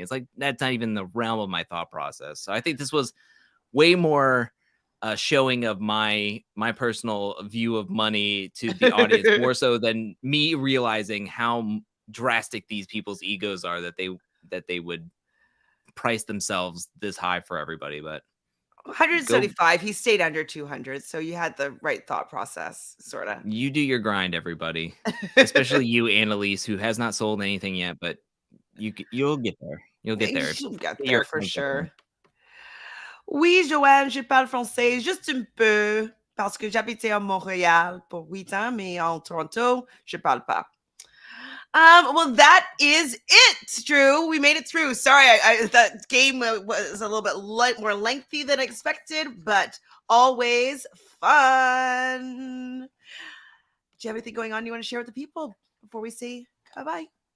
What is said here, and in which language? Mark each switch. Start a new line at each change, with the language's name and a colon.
English: It's like that's not even the realm of my thought process. So I think this was way more showing of my personal view of money to the audience, more so than me realizing how drastic these people's egos are that they would price themselves this high for everybody. But go 175. He stayed under 200. So you had the right thought process, sort of. you do your grind, everybody, especially you, Annalise, who has not sold anything yet, but you'll get there. You'll get there. You'll get Get your there for accounts up there. sure.
French: Oui, Joanne, je parle français juste un peu parce que j'habitais à Montréal pour 8 ans, mais en Toronto, je parle pas.
English: Well, that is it, Drew. We made it through. Sorry, that game was a little bit more lengthy than expected, but always fun. Do you have anything going on you want to share with the people before we say bye-bye?